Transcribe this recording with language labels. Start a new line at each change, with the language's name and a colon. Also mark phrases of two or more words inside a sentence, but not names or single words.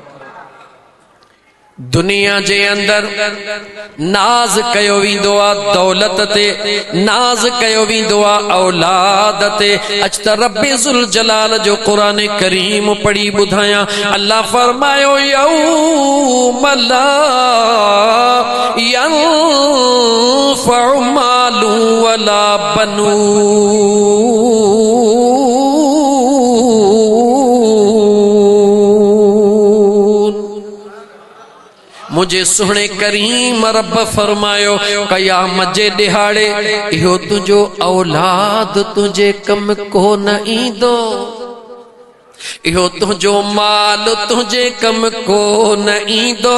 Sindhi: दुनिया जे अंदर नाज कयो वेंदो आहे दौलत ते, नाज कयो वेंदो आहे औलाद ते। अच त रब्बे ज़ुल जलाल जो क़ुरान करीम पढ़ी ॿुधायां। अल्लाह फरमायो,
Arabic: يوم لا ينفع مال ولا بنون,
Sindhi: मुझे सुहणे करीम रब फरमायो, क़यामत जे दिहाड़े इहो तुझो औलाद तुझे कम को न ईंदो, इहो तुझो माल तुझे कम को न ईंदो।